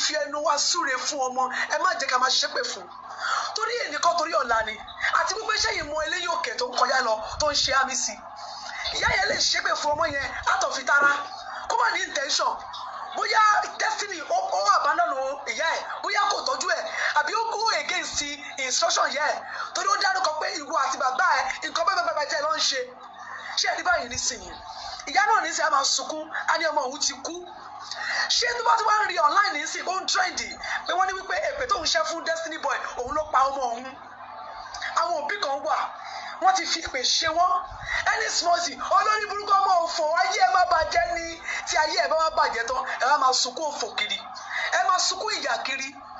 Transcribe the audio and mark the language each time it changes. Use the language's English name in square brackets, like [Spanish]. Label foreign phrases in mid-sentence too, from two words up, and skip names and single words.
[Yoruba] fi ẹnu wa súre fún ọmọ ẹ má jẹ́ ká máa ṣépè fún torí ẹnìkan torí ọ̀la ni àti wípé ṣẹ́yìn mọ eléyìí òkè tó ń kọjá lọ tó ń ṣe àmì sí ìyá yẹn lè ṣépè fún ọmọ yẹn látọ̀fitara kó má ní intention bóyá Destiny ó àbánọ́nù ìyá ẹ̀ bóyá kò tọ́jú ẹ̀ àbí ó [English] go against instruction [Yoruba] ìyá ẹ̀ torí ó dárúkọ pé ìwọ àti bàbá ẹ̀ nǹkan bẹ́ẹ̀ tẹ́ ló ń ṣe ṣé ẹni báyìí nísìnyí ìyá náà nísìnyí á máa sunkún á ní ọmọ òun ti kú ṣé tó bá ti wá ń rí online nísìnyí ó ń trendy pé wọ́n ní wípé èpè tó ń ṣẹ́ fún Destiny boy òun ló pa ọmọ òun àwọn òbí kan wà wọ́n ti fi èpè ṣe wọ́n ẹni smọ́ọ̀sì olórí burúkú ọmọ òfò ayé ẹ má bàjẹ́ ni tí ayé ẹ bá má bàjẹ́ tán ẹ má máa sunkún òfò kiri ẹ má sunkún ìyà kiri